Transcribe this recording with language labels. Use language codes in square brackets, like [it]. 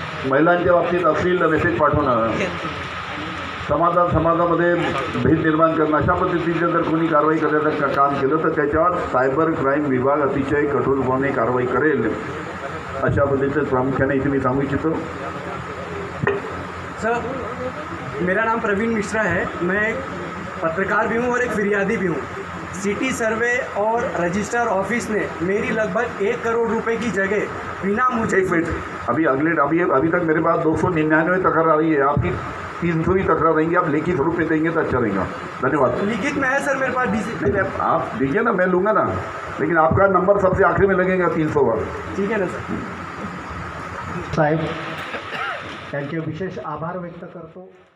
[mr] महिलांच्या बाबतीत अश्लील मेसेज पाठवणं, समाजामध्ये भेद निर्माण करणं, अशा पद्धतीचं जर कोणी कारवाई करण्याचं काम केलं तर त्याच्यावर सायबर क्राईम विभाग अतिशय कठोरपणे कारवाई करेल, अशा पद्धतीचं प्रामुख्याने इथे मी सांगू इच्छितो। [hi] सर, मेरा नाम प्रवीण मिश्रा है, मैं पत्रकार भी हूँ और एक फिरियादी भी हूँ। सिटी सर्वे और रजिस्ट्रार ऑफिस ने मेरी लगभग 1 करोड़ रुपए की जगह बिना मुझे एक मिनट, अभी तक मेरे पास 299 तकरार आ रही है, आपकी 300 ही तकरार रहेंगी। आप लिखित रूप में देंगे तो अच्छा रहेगा। धन्यवाद। लिखित में है सर मेरे पास डीसी। नहीं, आप दीजिए ना, मैं लूँगा ना, लेकिन आपका नंबर सबसे आखिरी में लगेगा 300 बार। ठीक है ना सर। [mr] साहेब, त्यांचे विशेष आभार व्यक्त करतो।